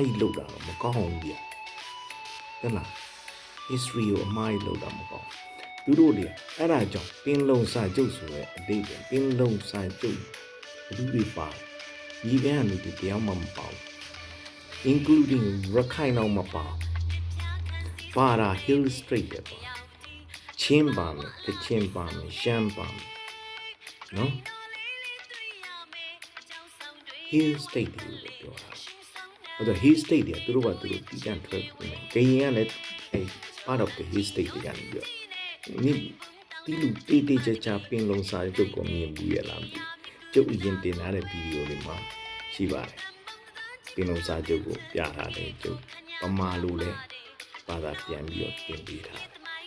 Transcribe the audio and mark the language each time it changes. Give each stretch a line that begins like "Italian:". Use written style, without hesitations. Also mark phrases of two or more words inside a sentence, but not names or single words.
Burmese: ကြီးလုပ်တာတော့မကောင်းဘူးဗျတလား history ကိုအမှားကြီးလုပ်တာမကောင်းသူတို့တွေအဲ့ဒါကြောင့်ပင်လုံစာချုပ်ဆိုတဲ့အတိတ်ပဲပင်လုံစာချုပ်ဘယ်သူတွေပါဒီကနေ့လူတွေတရားမှမပါဘူး including ရခိုင်တော့မပါတာ
English: hill straight
Burmese: ပဲပါချင်းပါမယ်ကချင်ပါမယ်ရှမ်းပါမယ်နော်
English: hill state
Burmese: လို့ပြောတာအဲ့တော့
English: hill state
Burmese: တွေသူတို့ကသူတို့တီးတန့်ထွက်နေကရင်ကလည်းအဲ့
English: part of the hill state
Burmese: တွေကနေပြောဒီလူတေးချာပင်လုံစာချုပ်ကိုမြင်ဘူးရလားမသိကျုပ်အရင်တင်ထားတဲ့ဗီဒီယိုလေးမှာရှိပါတယ်ပင်လုံစာချုပ်ကိုပြထားတယ်ကျုပ်ပမာလိုလဲဘာသာပြန်ပြီးတော့တင်ပေးထားတယ်